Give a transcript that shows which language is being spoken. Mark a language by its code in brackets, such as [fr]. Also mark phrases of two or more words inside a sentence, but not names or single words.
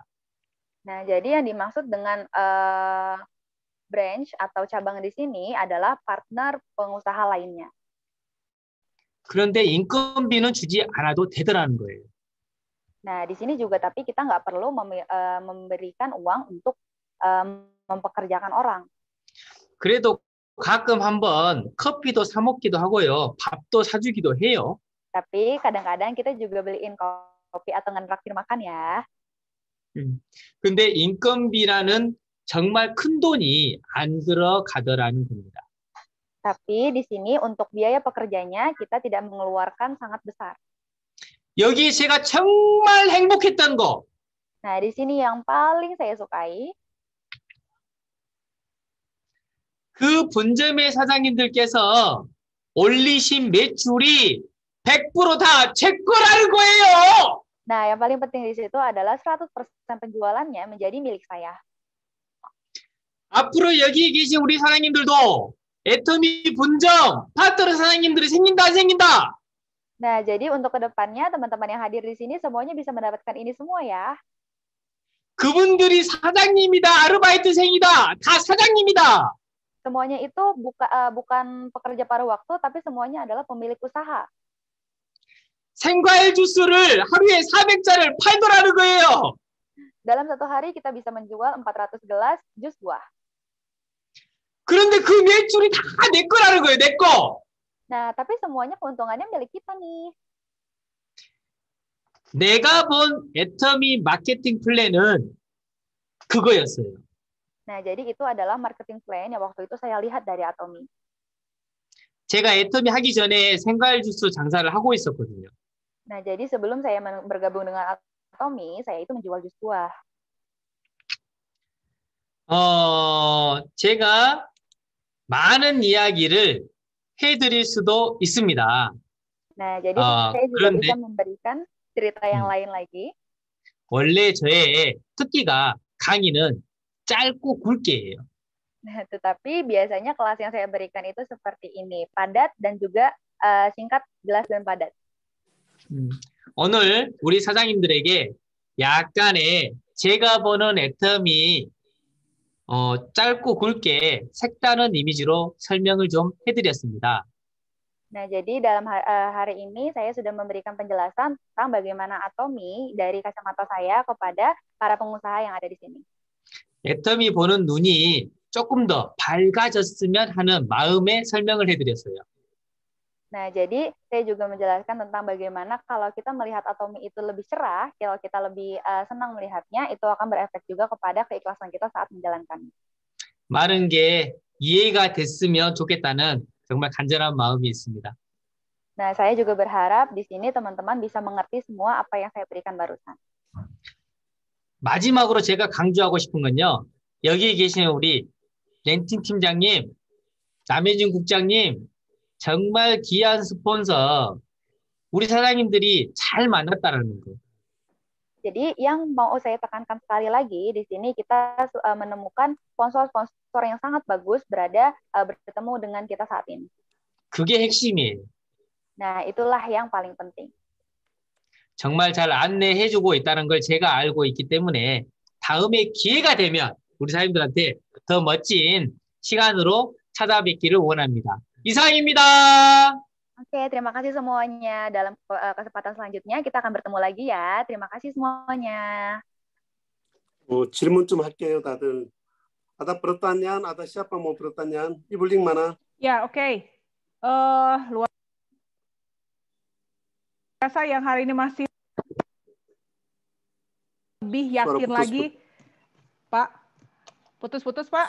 [id] Nah, jadi yang dimaksud dengan branch atau cabang di sini adalah partner pengusaha lainnya. [ko] 그런데 인건비는 주지 않아도 되더라는 거예요. [id] Nah, di sini juga tapi kita nggak perlu memberikan uang untuk mempekerjakan orang. [ko] 그래도 가끔 한번 커피도 사 먹기도 하고요. 밥도 사주기도 해요. [id] Tapi kadang-kadang kita juga beliin kopi atau ngetraktir makan ya. [ko] 근데 인건비라는 정말 큰 돈이 안 들어가더라는 겁니다. [id] Tapi di sini untuk biaya pekerjanya kita tidak mengeluarkan sangat besar. [ko] 여기 제가 정말 행복했던 거. [id] Nah, di sini yang paling saya sukai. [ko] 그 본점의 사장님들께서 올리신 매출이 100% 다 제 거라는 거예요. [id] Nah, yang paling penting di situ adalah 100% penjualannya menjadi milik saya. [ko] 앞으로 여기 계신 우리 사장님들도 애터미 본점 파트너 사장님들이 생긴다 안 생긴다? [id] Nah, jadi untuk kedepannya teman-teman yang hadir di sini semuanya bisa mendapatkan ini semua ya. [ko] 그분들이 사장님이다, 아르바이트생이다, 다 사장님이다. [id] Semuanya itu bukan pekerja paruh waktu, tapi semuanya adalah pemilik usaha. [ko] 생과일 주스를 하루에 400잔을 팔더라는 거예요. [id] Dalam satu hari kita bisa menjual 400 gelas jus buah. [ko] 그런데 그 매출이 다 내 거라는 거예요, 내 거. [id] Nah, tapi semuanya keuntungannya milik kita nih. [ko] 내가 본 애터미 마케팅 플랜은 그거였어요. [id] Nah, jadi itu adalah [en] marketing plan [id] yang waktu itu saya lihat dari Atomy. [ko] 제가 애터미 하기 전에 생과일 주스 장사를 하고 있었거든요. [id] Nah, jadi sebelum saya bergabung dengan Atomy, saya itu menjual jus buah. [ko] 제가 많은 이야기를 해드릴 수도 있습니다. [id] Nah, jadi saya juga [ko] 그런데 [id] bisa memberikan cerita yang lain lagi. [ko] 원래 저의 특기가 강의는 짧고 굵게예요. [id] Nah, tetapi biasanya kelas yang saya berikan itu seperti ini, padat dan juga singkat, jelas dan padat. [ko] 오늘 우리 사장님들에게 약간의 제가 보는 애터미 짧고 굵게 색다른 이미지로 설명을 좀 해드렸습니다. [id] Nah, jadi dalam hari ini saya sudah memberikan penjelasan tentang bagaimana Atomy dari kacamata saya kepada para pengusaha yang ada di sini. [ko] 애터미 보는 눈이 조금 더 밝아졌으면 하는 마음의 설명을 해드렸어요. [id] Nah, jadi saya juga menjelaskan tentang bagaimana kalau kita melihat Atomy itu lebih cerah, kalau kita lebih senang melihatnya, itu akan berefek juga kepada keikhlasan kita saat menjalankannya. [ko] 많은 게 이해가 됐으면 좋겠다는 정말 간절한 마음이 있습니다. [id] Nah, saya juga berharap di sini teman-teman bisa mengerti semua apa yang saya berikan barusan. [ko] 마지막으로 제가 강조하고 싶은 건요. 여기 계시는 우리 렌팅 팀장님, 남혜진 국장님, 정말 귀한 스폰서, 우리 사장님들이 잘 만났다라는 거. [id] Jadi yang mau saya tekankan sekali lagi, di sini kita menemukan sponsor-sponsor yang sangat bagus bertemu dengan kita saat ini. [ko] 그게 핵심이에요. [id] Nah, itulah yang paling penting. [ko] 정말 잘 안내해주고 있다는 걸 제가 알고 있기 때문에 다음에 기회가 되면 우리 사장님들한테 더 멋진 시간으로 찾아뵙기를 원합니다. 이상입니다. [id] Oke, terima kasih semuanya. Dalam kesempatan selanjutnya kita akan bertemu lagi ya. Terima kasih semuanya. [ko] 질문 좀 할게요, 다들. [id] Ada pertanyaan? Ada siapa mau pertanyaan? Ibu Ling mana? Ya, oke. Luar biasa yang hari ini masih lebih yakin lagi, Pak. Putus-putus, Pak.